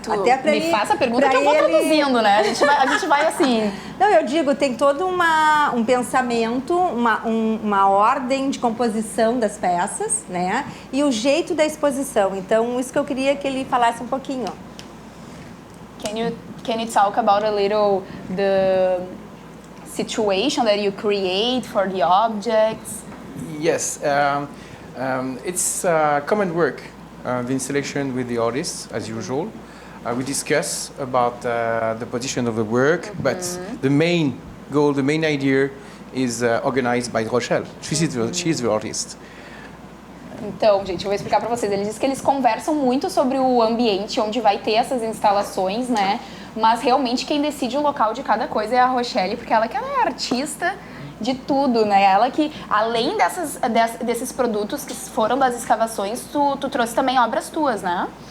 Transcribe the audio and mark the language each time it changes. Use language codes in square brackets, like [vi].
[pt] Até pra me ele, faça a pergunta pra que eu vou ele- traduzindo, né? A gente vai assim... Não, eu digo, tem todo um pensamento, uma ordem de composição das peças, né? E o jeito da exposição. Então, isso que eu queria que ele falasse um pouquinho. [en] Can you talk about a little the situation that you create for the objects? Yes, it's common work, the installation with the artists, as usual. We discuss about the position of the work, but the main goal, the main idea is organized by Rochelle. She's the artist. [pt] Então, gente, eu vou explicar pra vocês. Ele diz que eles conversam muito sobre o ambiente onde vai ter essas instalações, né? Mas realmente quem decide o local de cada coisa é a Rochelle, porque ela é artista de tudo, né? Ela que, além desses produtos que foram das escavações, tu trouxe também obras tuas, né?